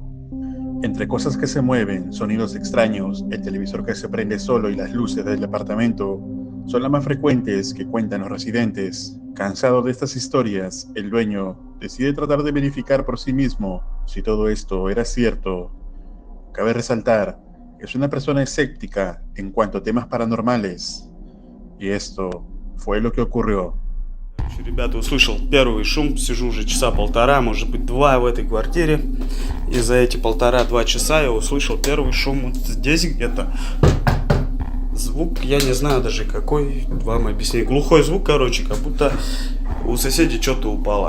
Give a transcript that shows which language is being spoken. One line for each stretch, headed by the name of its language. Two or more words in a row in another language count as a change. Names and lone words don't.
Spanish: Entre cosas que se mueven, sonidos extraños, el televisor que se prende solo y las luces del departamento son las más frecuentes que cuentan los residentes. Cansado de estas historias, el dueño decide tratar de verificar por sí mismo si todo esto era cierto. Cabe resaltar que es una persona escéptica en cuanto a temas paranormales. Y esto fue lo que ocurrió.
Russian: Ребята, услышал первый шум, сижу уже часа полтора, может быть 2 в этой квартире. И за эти 1,5-2 часа я услышал первый шум вот здесь где-то. Звук, я не знаю даже какой, вам объяснить. Глухой звук, короче, как будто у соседей что-то упало.